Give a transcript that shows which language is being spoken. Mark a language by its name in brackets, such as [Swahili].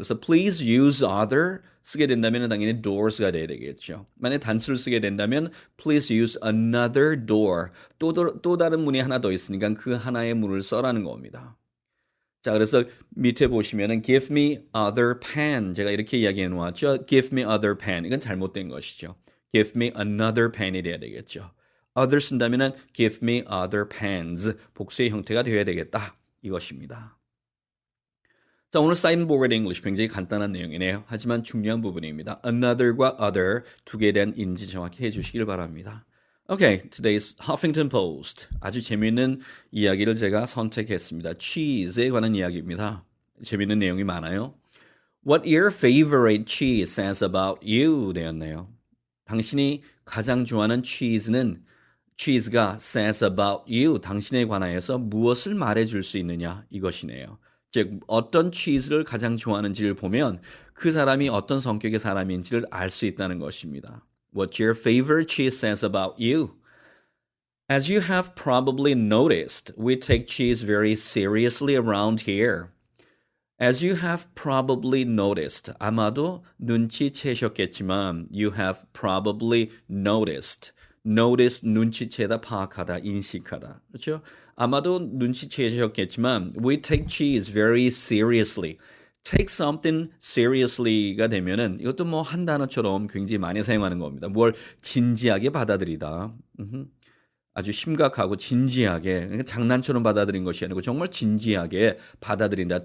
[Korean] 그래서 [English] please use other [Korean] 쓰게 된다면 당연히 doors가 돼야 되겠죠. 만약 단수를 쓰게 된다면 [English] please use another door. [Korean] 또 다른 문이 하나 더 있으니까 그 하나의 문을 써라는 겁니다. 자, 그래서 밑에 보시면은 [English] give me other pen. [Korean] 제가 이렇게 이야기해 놓았죠. [English] give me other pen. [Korean] 이건 잘못된 것이죠. [English] give me another pen이 [Korean] 돼야 되겠죠. [English] other [Korean] 쓴다면은 [English] give me other pens. [Korean] 복수의 형태가 되어야 되겠다. 이것입니다. 자, 오늘 사인보드 잉글리시 굉장히 간단한 내용이네요. 하지만 중요한 부분입니다. another과 other 두 개에 대한 인지 정확히 해주시길 바랍니다. [English] Okay, today's Huffington Post. [Korean] 아주 재미있는 이야기를 제가 선택했습니다. cheese에 관한 이야기입니다. 재미있는 내용이 많아요. [English] What your favorite cheese says about you [Korean] 되었네요. 당신이 가장 좋아하는 cheese가 [English] says about you, [Korean] 당신에 관하여서 무엇을 말해줄 수 있느냐 이것이네요. 즉 어떤 치즈를 가장 좋아하는지를 보면 그 사람이 어떤 성격의 사람인지를 알 수 있다는 것입니다. [English] What your favorite cheese says about you? As you have probably noticed, we take cheese very seriously around here. As you have probably noticed, [Korean] 아마도 눈치채셨겠지만 [English] you have probably noticed. [Korean] notice 눈치채다, 파악하다, 인식하다. 그렇죠? 아마도 눈치채셨겠지만 [English] we take cheese very seriously. take something seriously [Korean] 가 되면은 이것도 뭐 한 단어처럼 굉장히 많이 사용하는 겁니다. 뭘 진지하게 받아들이다. 아주 심각하고 진지하게 그러니까 장난처럼 받아들인 것이 아니고 정말 진지하게 받아들인다.